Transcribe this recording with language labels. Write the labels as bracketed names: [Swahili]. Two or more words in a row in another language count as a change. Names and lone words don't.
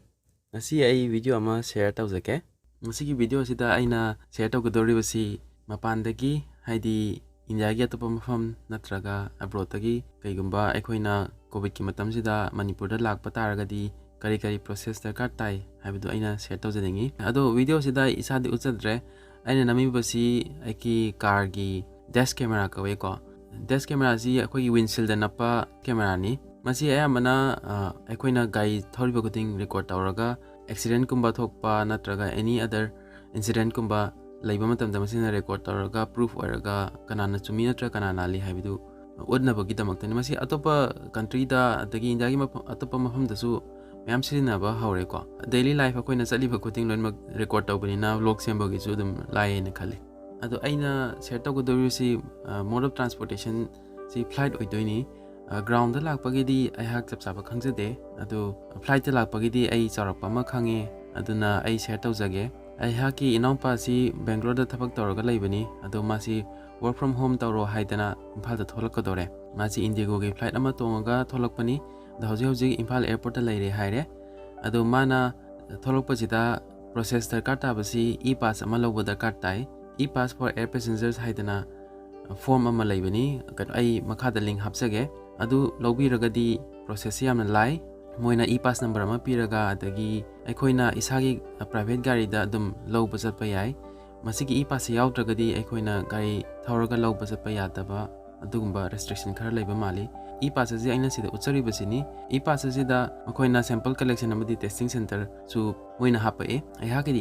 [Manipuri] Ngasi ai video ama share tawjake. Ngasi video sida aina share tawgadoribasi mapandagi haidi India gi atopa mafam natraga abroad tagi kaigumba aikoina covid ki matam sida Manipur da lakpa taragadi kari process darkar tai haibidu aina share tawjadengi. Ado video sida isadi uchadre aina namibasi aiki car gi [English] dash camera [Manipuri] kawe ko. [English] Dash camera [Manipuri] si akoi windshield da napa camera ni masi ayamana aikoina gai thoriba kuting record tawraga accident kumba thokpa natraga [English] any other incident [Manipuri] kumba laiba matamda masina record tawraga proof oiraga kanana chumi natra kanana li haibidu udnabagi damaktani masi atopa country da adagi india gi atopa mafam dasu mayam sirinaba haure ko [English] daily life [Manipuri] akoina chaliba kuting loinmak record tawbanina vlog sembagi chu dum lai na khale ado aina share tawgodorisi [English] mode of transportation [Manipuri] si flight oidoini ground da lakpagidi ai hak chap chapa khangjade adu flight da lakpagidi ai charakpa ma khange aduna ai share tawjage ai haki inaupa si Bangalore da thabak tawraga laibani adu masi [English] work from home [Manipuri] tawro haidana Imphal da tholakadore masi Indigo gi flight ama tongaga tholakpani da hoji Imphal Airport da laire haire adu mana tholakpajida process darkar tabasi ePass ama lawba darkar tai [English] ePass for air passengers [Manipuri] haidana form ama laibani kan ai makhada link hapsage adu lobiragadi process yamna lai moina [English] ePass number [Manipuri] ama piraga adagi aikoina isagi private gari da dum lowba chatpa yai masigi ePass yaudragadi aikoina gari thauraga lowba chatpa yadaba adugumba restriction khara laiba mali ePass ji aina sida uchari basini ePass ji da makoina [English] sample collection [Manipuri] amadi [English] testing center [Manipuri] su moina hapae ai hakidi